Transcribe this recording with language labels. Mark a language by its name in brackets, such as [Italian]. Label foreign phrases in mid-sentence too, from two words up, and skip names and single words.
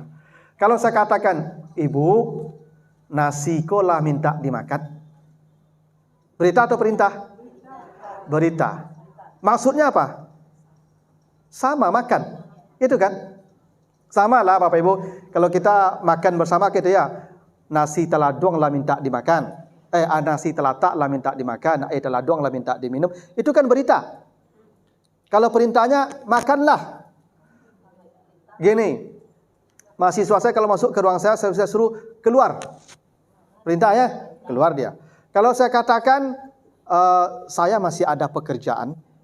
[Indonesian] Kalau saya katakan, Ibu nasi kolah minta dimakan. Berita atau perintah? Berita. Maksudnya apa? Sama, makan. Itu kan? Sama lah Bapak Ibu. Kalau kita makan bersama gitu ya. Nasi teladong lah minta dimakan. Nasi telatak lah minta dimakan. Teladong lah minta diminum. Itu kan berita. Kalau perintahnya makanlah. Gini. Mahasiswa saya kalau masuk ke ruang saya suruh keluar. Perintah ya? Keluar dia. Kalau saya katakan saya masih ada pekerjaan.